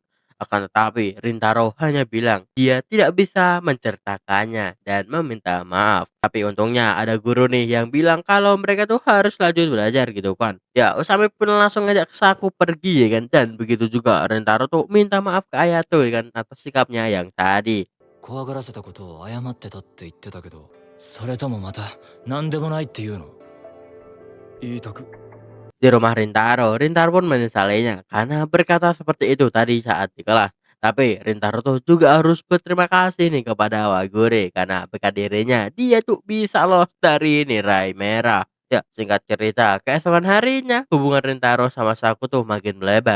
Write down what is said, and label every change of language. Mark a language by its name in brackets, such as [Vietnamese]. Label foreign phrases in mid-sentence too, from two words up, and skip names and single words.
[Indonesian] Akan tetapi Rintaro hanya bilang dia tidak bisa menceritakannya dan meminta maaf. Tapi untungnya ada guru nih yang bilang kalau mereka tuh harus lanjut belajar gitu kan. Ya, Usami pun langsung ngajak Saku pergi ya kan. Dan begitu juga Rintaro tuh minta maaf ke Ayato ya kan atas sikapnya yang tadi. [Japanese] 怖がらせたことを謝ってたって言ってたけど、それともまた何でもないっていうの？言いたく [Indonesian] Di rumah Rintaro pun menyesalinya karena berkata seperti itu tadi saat di kelas. Tapi Rintaro tuh juga harus berterima kasih nih kepada Wagure karena berkat dirinya dia tuh bisa lolos dari nilai merah. Ya, singkat cerita, keesokan harinya hubungan Rintaro sama Saku tuh makin melebar.